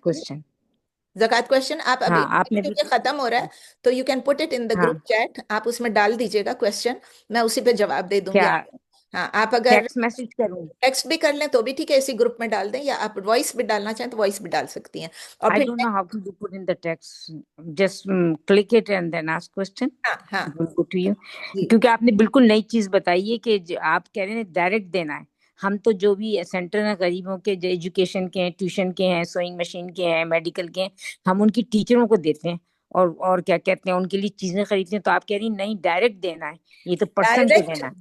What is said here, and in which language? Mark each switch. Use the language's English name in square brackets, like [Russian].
[English] Question. [Urdu] زکوٰۃ question آپ ابھی ہاں آپ نے بھی. کیونکہ ختم ہو رہا ہے تو [English] you can put it in the [Urdu] ہاں گروپ چیٹ. آپ اس میں ڈال دیجیے گا کوشچن، میں اسی پہ جواب دے دوں گی کیا آپ کو. ہاں، آپ اگر ٹیکسٹ میسج کروں؟ ٹیکسٹ بھی کر لیں تو بھی ٹھیک ہے، اسی گروپ میں ڈال دیں، یا آپ وائس بھی ڈالنا چاہیں تو وائس بھی ڈال سکتی ہیں. اور [English] I [Urdu] پھر [English] don't know how to put in the text. Just click it and then ask question. [Urdu] ہاں ہاں [English] It will go to you. [Urdu] جی کیونکہ آپ نے بالکل نئی چیز بتائی ہے کہ آپ کہہ رہے ہیں ڈائریکٹ دینا ہے. ہم تو جو بھی سینٹر ہیں غریبوں کے، جو ایجوکیشن کے ہیں، ٹیوشن کے ہیں، سوئنگ مشین کے ہیں، میڈیکل کے ہیں، ہم ان کی ٹیچروں کو دیتے ہیں اور کیا کہتے ہیں ان کے لیے چیزیں خریدتے ہیں. تو آپ کہہ رہی ہیں نہیں، ڈائریکٹ دینا ہے، یہ تو پرسن کو دینا ہے.